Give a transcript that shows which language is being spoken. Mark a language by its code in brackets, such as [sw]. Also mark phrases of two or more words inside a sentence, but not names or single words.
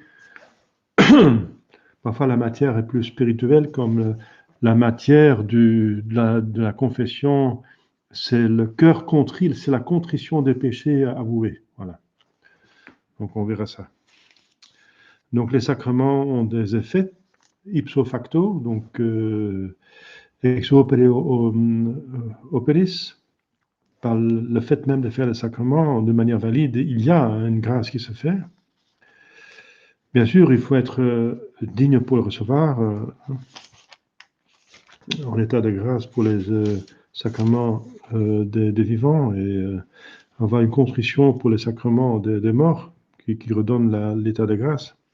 [fr] Parfois, la matière est plus spirituelle, comme la matière de la confession, c'est le cœur contrit, c'est la contrition des péchés avoués. Voilà. Donc, on verra ça. Donc, les sacrements ont des effets [la] ipso facto, [fr] donc [la] ex opere operis, [fr] par le fait même de faire le sacrement de manière valide, il y a une grâce qui se fait. Bien sûr, il faut être digne pour le recevoir, en état de grâce pour les sacrements des vivants, et avoir une contrition pour les sacrements des morts qui redonnent l'état de grâce.